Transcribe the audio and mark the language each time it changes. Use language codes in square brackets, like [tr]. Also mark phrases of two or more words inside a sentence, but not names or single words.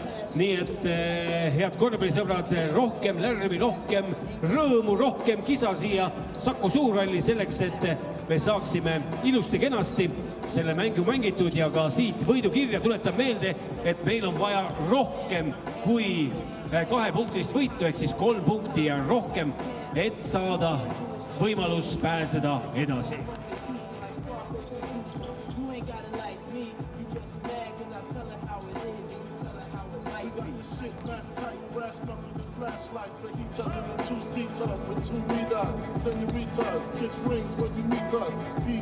[et] Nii et head korvpallisõbrad, rohkem lärmi, rohkem rõõmu, rohkem kisa siia Saku Suurhalli selleks, et me saaksime ilusti kenasti selle mängu mängitud ja ka siit võidukirja. Tuletan meelde, et meil on vaja rohkem kui 2 punktist võitu, ehk siis 3 punkti ja rohkem, et saada võimalus pääseda edasi. [en] Flashlights, the heaters and the 2-seaters with 2 meters. Senoritas, kiss rings when you meet us. B.